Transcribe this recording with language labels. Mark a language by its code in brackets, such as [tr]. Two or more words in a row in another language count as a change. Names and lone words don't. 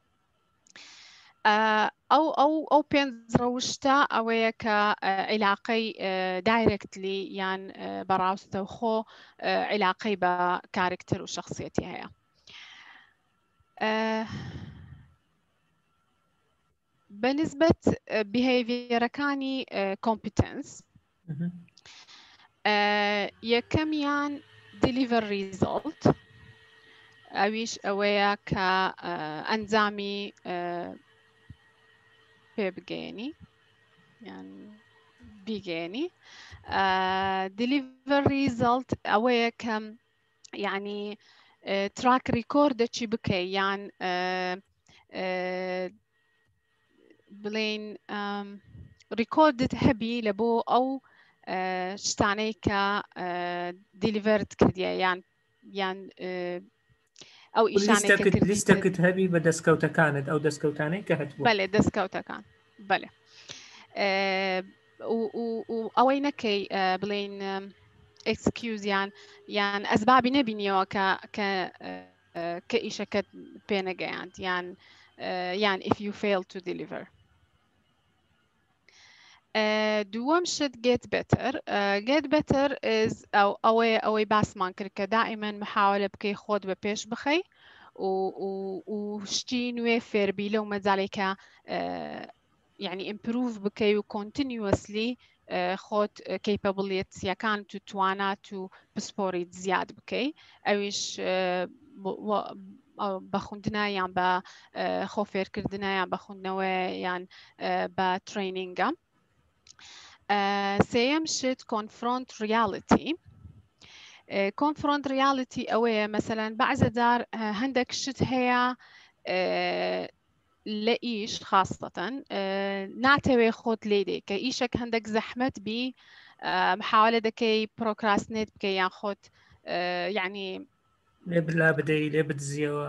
[ckb] ئەو پێنج ڕەوشتە ئەوەیە کە عیلاقەی دایرەکتلی یان بەڕاستەوخۆ عیلاقەی بە کارکتەر و شخصیەتی هەیە بەنسبەت بیهێڤیەرەکانی کۆمپیتنس یەکەمیان [en] deliver result [ckb] ئەویش ئەوەیە کە ئەنجامی پێ بگەێنی یان بیگەێنی [en] deliver result [ckb] ئەوەیە کە یعنی [en] Track record [ckb] بکەی یان بڵێن ریکۆردت هەبی لە بۆ ئەو شتانەی کە دیلیڤەرت کردیە یان ئەو لیستەکەت هەبی بە دەستکەوتەکانت ئەو دەستکەوتانەی کە هەتبوو بەڵێ دەستکەوتەکان بەڵێ ئەوەی نەکەی بڵێن ئەکسکیوز یان ئەسبابی نەبینیەوە کە ئیشەکەت پێنەگەیاند یان [en] if you fail to deliver [ckb] دووەم شت [en] get better is [ckb] ئەوەی باسمان کرد کە دائیمەن محاولە بکەی خۆت بە پێش بخەی و شتی نوێ فێربی لەو مەجاڵێکە یعنی improve بکەی و continuously خۆت کەیپەبڵیەتیەکان و توانات و پسپۆریت زیاد بکەی ئەویش بە خوندنە یان بە خۆفێرکردنە یان بە خوندنەوە یان بە ترینینگە سێەم شت confront reality ئەوەیە مەسەلەن بەعزە جار هەندێک شت هەیە لە ئیش خاستەن ناتەوێ خۆت لێدێ کە ئیشێک هەندێک زەحمەت بی محاولە دەکەی پرۆکراستنێت بکەی یان خۆت یعنی لێ بلا بدەی لێ بدزیەوە